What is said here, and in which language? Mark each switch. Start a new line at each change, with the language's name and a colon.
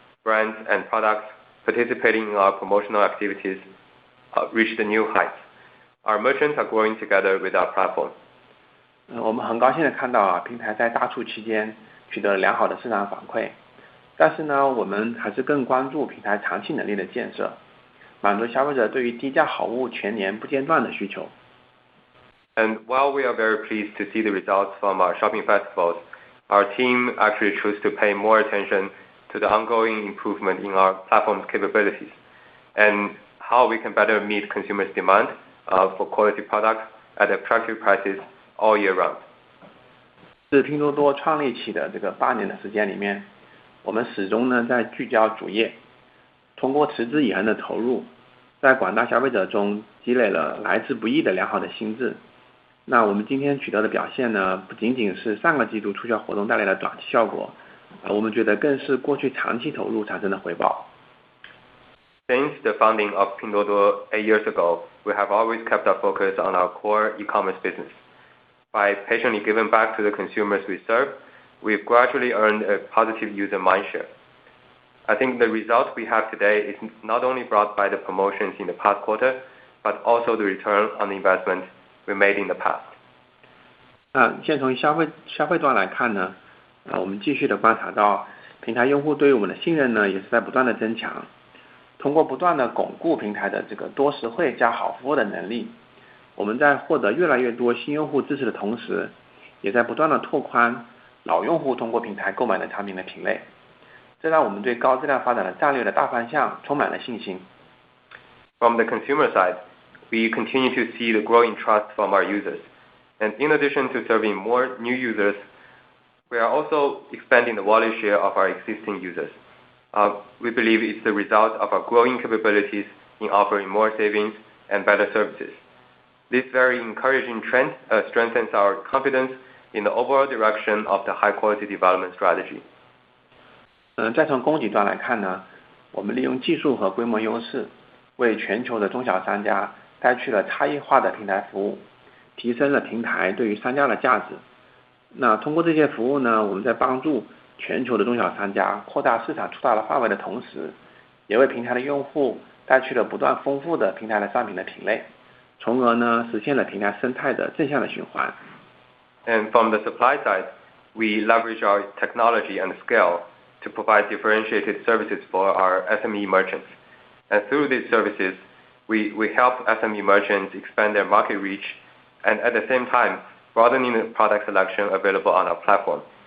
English: brands, and products participating in our promotional activities reached new heights. Our merchants are growing together with our platform.
Chinese: 我们很高兴地看到平台在大促期间取得了良好的市场反馈，但是呢，我们还是更关注平台长期能力的建设，满足消费者对于低价好物全年不间断的需求。
English: And while we are very pleased to see the results from our shopping festivals, our team actually chose to pay more attention to the ongoing improvement in our platform's capabilities and how we can better meet consumers' demand for quality products at attractive prices all year round.
Chinese: 自拼多多创立起的这个8年的时间里面，我们始终呢在聚焦主业，通过持之以恒的投入，在广大消费者中积累了来之不易的良好的心智。那我们今天取得的表现呢，不仅仅是上个季度促销活动带来的短期效果，我们觉得更是过去长期投入产生的回报。
English: Since the founding of Pinduoduo 8 years ago, we have always kept our focus on our core e-commerce business. By patiently giving back to the consumers we serve, we've gradually earned a positive user mindshare. I think the results we have today is not only brought by the promotions in the past quarter, but also the return on the investment we made in the past.
Chinese: 先从消费端来看呢，我们继续的观察到平台用户对于我们的信任呢，也是在不断的增强。通过不断的巩固平台的这个多实惠加好服务的能力，我们在获得越来越多新用户支持的同时，也在不断的拓宽老用户通过平台购买的产品的品类，这让我们对高质量发展的战略的大方向充满了信心。
English: From the consumer side, we continue to see the growing trust from our users. And in addition to serving more new users, we are also expanding the wallet share of our existing users. We believe it's the result of our growing capabilities in offering more savings and better services. This very encouraging trend strengthens our confidence in the overall direction of the high-quality development strategy.
Chinese: 再从供给端来看呢，我们利用技术和规模优势，为全球的中小商家带去了差异化的平台服务，提升了平台对于商家的价值。那通过这些服务呢，我们在帮助全球的中小商家扩大市场触达的范围的同时，也为平台的用户带去了不断丰富的平台的商品的品类，从而呢实现了平台生态的正向的循环。
English: And from the supply side, we leverage our technology and scale to provide differentiated services for our SME merchants. And through these services, we help SME merchants expand their market reach and at the same time broadening the product selection available on our platform.